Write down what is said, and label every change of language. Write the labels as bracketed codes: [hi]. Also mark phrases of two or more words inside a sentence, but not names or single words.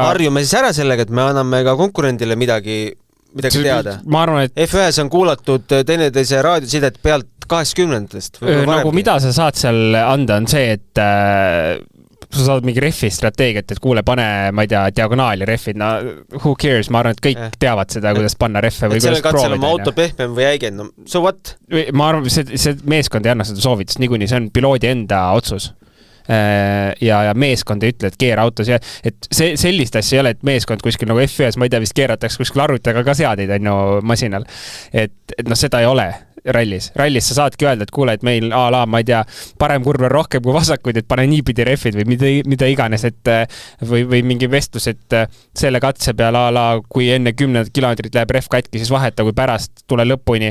[et] harjume siis ära sellega, et me anname ka konkurendile midagi teada. Ma arvan, et F1 on kuulatud teineteise raadiosidet pealt 80-ndast. Nagu mida sa saad seal anda, on see, et sa saad mingi refi strateegiat, et kuule, pane, ma ei tea, diagonaali refid, [en] no who cares, [et] ma arvan, et kõik teavad seda, kuidas panna reffe või kuidas proovida. Oma auto pehmem või äigen, [en] no so what? [et] Ma arvan, see meeskond ei anna seda soovitust, niikuinii see on piloodi enda otsus. Ja meeskond ei ütle, et keera autos, et sellist asja ei ole, et meeskond kuskil nagu F1, ma ei tea, vist keeratakse kuskil arvutaga ka seadeid on ju masinal, et seda ei ole rallis sa saadki öelda, et kuule, et meil ma ei tea, parem kurv on rohkem kui vasakuid, et pane niipidi refid või mida iganes, et või mingi vestlus, et selle katse peal kui enne 10 kilomeetrit läheb ref katki, siis vaheta, kui pärast tule lõpuni.